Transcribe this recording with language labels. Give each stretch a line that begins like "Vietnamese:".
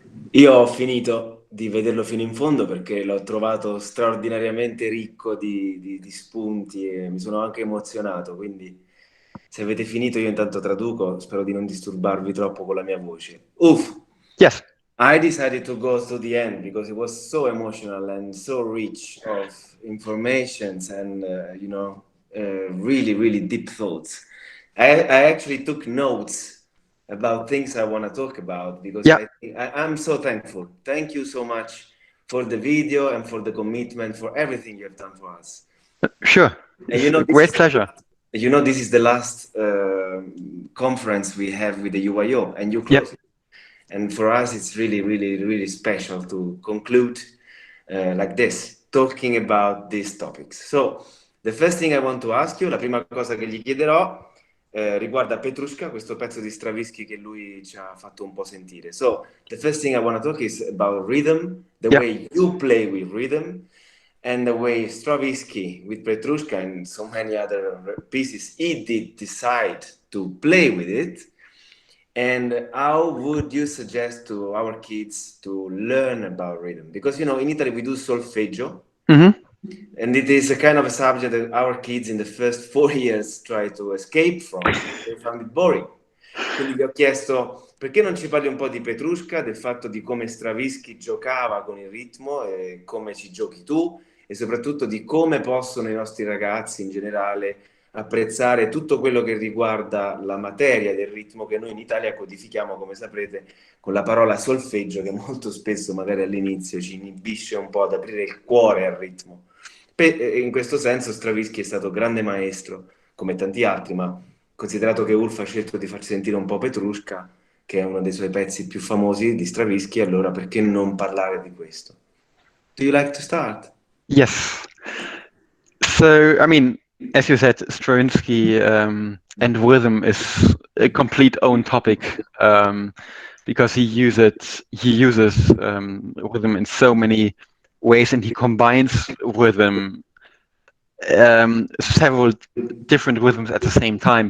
Italian: Io ho finito di vederlo fino in fondo perché l'ho trovato straordinariamente ricco di spunti e mi sono anche emozionato, quindi se avete finito io intanto traduco, spero di non disturbarvi troppo con la mia voce. Uff!
English: Yes. I decided to go to the end because it was so emotional and so rich of informations and, really, really deep thoughts. I actually took notes about things I want to talk about because Yeah. I'm so thankful. Thank you so much for the video and for the commitment, for everything you have done for us. Sure. And It's a great pleasure. this is the last conference we have with the EUYO, and you Yeah. close it. And for us, it's really, really, really special to conclude like this, talking about these topics. So, the first thing I want to ask you,
Italian: la prima cosa che gli chiederò, riguarda Petrushka, questo pezzo di Stravinsky che lui ci ha fatto un po' sentire.
English: So, the first thing I want to talk is about rhythm, the Yeah. way you play with rhythm, and the way Stravinsky with Petrushka and so many other pieces, he did decide to play with it. And how would you suggest to our kids to learn about rhythm? Because, in Italy we do solfeggio, and it is a kind of a subject that our kids in the first 4 years try to escape from. They find it boring.
Italian: Quindi vi ho chiesto, perché non ci parli un po' di Petrushka, del fatto di come Stravinsky giocava con il ritmo e come ci giochi tu, e soprattutto di come possono i nostri ragazzi in generale apprezzare tutto quello che riguarda la materia del ritmo che noi in Italia codifichiamo, come saprete, con la parola solfeggio, che molto spesso magari all'inizio ci inibisce un po' ad aprire il cuore al ritmo. In questo senso Stravinsky è stato grande maestro, come tanti altri, ma considerato che Ulf ha scelto di farci sentire un po' Petrushka, che è uno dei suoi pezzi più famosi di Stravinsky, allora perché non parlare di questo?
English: Do you like to start? Yes. So, I mean, as you said, Stravinsky and rhythm is a complete own topic, because he uses rhythm in so many ways, and he combines rhythm, several different rhythms at the same time.